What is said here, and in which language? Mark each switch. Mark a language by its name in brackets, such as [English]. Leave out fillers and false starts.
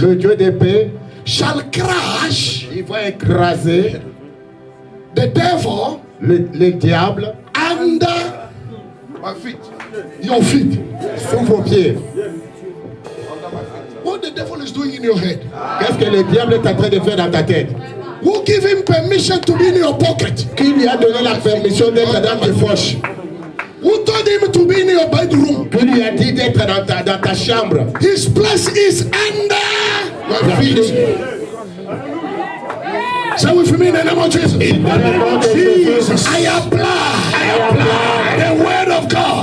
[French] le Dieu de paix, [English] shall crush [French] il va écraser [English] the devil [French] le diable [English] under my feet, your feet. [French] sous vos pieds. [English] What the devil is doing in your head? [French] Qu'est-ce que le diable est en train de faire dans ta tête? [English] Who give him permission to be in your pocket? [French] Qui lui a donné la permission d'être dans tes poches? [English] Who told him to be in your bedroom? [French] Qui lui a dit d'être dans ta chambre? [English] His place is under my feet. Say with me in the name of Jesus. Jesus, I apply the word of God.